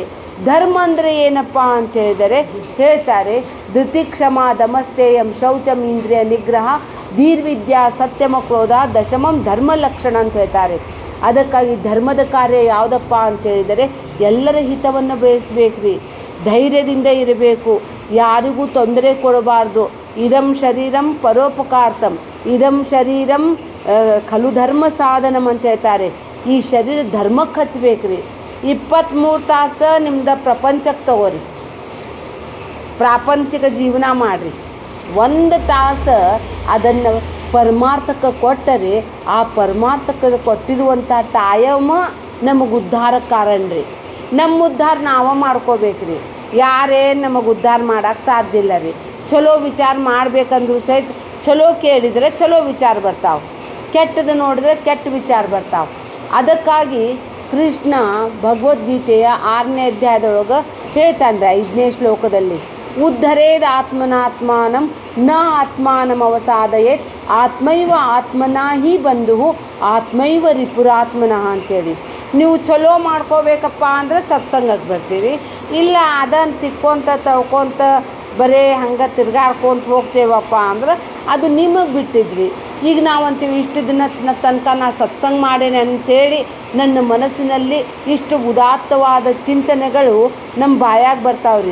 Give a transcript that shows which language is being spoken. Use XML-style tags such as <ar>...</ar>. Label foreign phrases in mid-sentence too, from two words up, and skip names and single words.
<kn>ಧರ್ಮ ಅಂದರೆ ಏನಪ್ಪ ಅಂತ ಹೇಳಿದರೆ ಹೇಳ್ತಾರೆ,</kn> <sa>ಧೃತಿ ಕ್ಷಮಾ ದಮಸ್ತೇಯಂ ಶೌಚಂ ಇಂದ್ರಿಯ ನಿಗ್ರಹ ಧೀರ್ವಿದ್ಯಾ ಸತ್ಯಮ ಕ್ರೋಧ ದಶಮಂ ಧರ್ಮ ಲಕ್ಷಣ</sa> <kn>ಅಂತ ಹೇಳ್ತಾರೆ. ಅದಕ್ಕಾಗಿ ಧರ್ಮದ ಕಾರ್ಯ ಯಾವುದಪ್ಪ ಅಂತ ಹೇಳಿದರೆ ಎಲ್ಲರ ಹಿತವನ್ನು ಬಯಸಬೇಕ್ರಿ. ಧೈರ್ಯದಿಂದ ಇರಬೇಕು, ಯಾರಿಗೂ ತೊಂದರೆ ಕೊಡಬಾರ್ದು.</kn> <sa>ಇದಂ ಶರೀರಂ ಪರೋಪಕಾರ್ತಂ ಇದಂ ಶರೀರಂ ಖಲು ಧರ್ಮ ಸಾಧನಂ</sa> <kn>ಅಂತ ಹೇಳ್ತಾರೆ. ಈ ಶರೀರ ಧರ್ಮಕ್ಕೆ ಹಚ್ಬೇಕ್ರಿ. 23 ತಾಸು ನಿಮ್ದು ಪ್ರಪಂಚಕ್ಕೆ ತಗೋರಿ, ಪ್ರಾಪಂಚಿಕ ಜೀವನ ಮಾಡಿರಿ. 1 ತಾಸು ಅದನ್ನು ಪರಮಾರ್ಥಕ್ಕೆ ಕೊಟ್ಟರೆ ಆ ಪರಮಾರ್ಥಕ್ಕೆ ಕೊಟ್ಟಿರುವಂಥ ಟೈಮ ನಮಗೆ ಉದ್ಧಾರಕ್ಕೆ ಕಾರಣ ರೀ. ನಮ್ಮ ಉದ್ಧಾರ ನಾವು ಮಾಡ್ಕೋಬೇಕ್ರಿ. ಯಾರೇನು ನಮಗೆ ಉದ್ಧಾರ ಮಾಡೋಕ್ಕೆ ಸಾಧ್ಯ ಇಲ್ಲ ರೀ. ಚಲೋ ವಿಚಾರ ಮಾಡಬೇಕಂದ್ರೂ ಸಹಿತ ಚಲೋ ಕೇಳಿದರೆ ಚಲೋ ವಿಚಾರ ಬರ್ತಾವೆ, ಕೆಟ್ಟದ್ದು ನೋಡಿದ್ರೆ ಕೆಟ್ಟ ವಿಚಾರ ಬರ್ತಾವೆ. ಅದಕ್ಕಾಗಿ ಕೃಷ್ಣ ಭಗವದ್ಗೀತೆಯ 6ನೇ ಅಧ್ಯಾಯದೊಳಗೆ ಹೇಳ್ತಾನೆ 5ನೇ ಶ್ಲೋಕದಲ್ಲಿ,</kn> <sa>ಉದ್ಧರೇದ ಆತ್ಮನಾತ್ಮಾನಂ ನ ಆತ್ಮಾನಂ ಅವಸಾದಯೇತ್ ಆತ್ಮೈವ ಆತ್ಮನಾ ಹಿ ಬಂಧು ಆತ್ಮೈವ ರಿಪುರಾತ್ಮನಃ ಅಂಥೇಳಿ.</sa> <kn>ನೀವು ಚಲೋ ಮಾಡ್ಕೋಬೇಕಪ್ಪ ಅಂದರೆ ಸತ್ಸಂಗಕ್ಕೆ ಬರ್ತೀರಿ. ಇಲ್ಲ ಅದನ್ನು ತಿಕ್ಕೊಂತ ತಳ್ಕೊಂತ ಬರೀ ಹಂಗೆ ತಿರ್ಗಾಡ್ಕೊಂತ ಹೋಗ್ತೇವಪ್ಪ ಅಂದ್ರೆ ಅದು ನಿಮಗೆ ಬಿಟ್ಟಿದ್ರಿ. ಈಗ ನಾವಂತೀವಿ ಇಷ್ಟು ದಿನ ತನಕ ನಾ ಸತ್ಸಂಗ ಮಾಡೇನೆ ಅಂಥೇಳಿ ನನ್ನ ಮನಸ್ಸಿನಲ್ಲಿ ಇಷ್ಟು ಉದಾತ್ತವಾದ ಚಿಂತನೆಗಳು ನಮ್ಮ ಬಾಯಾಗ ಬರ್ತಾವ್ರಿ.</kn>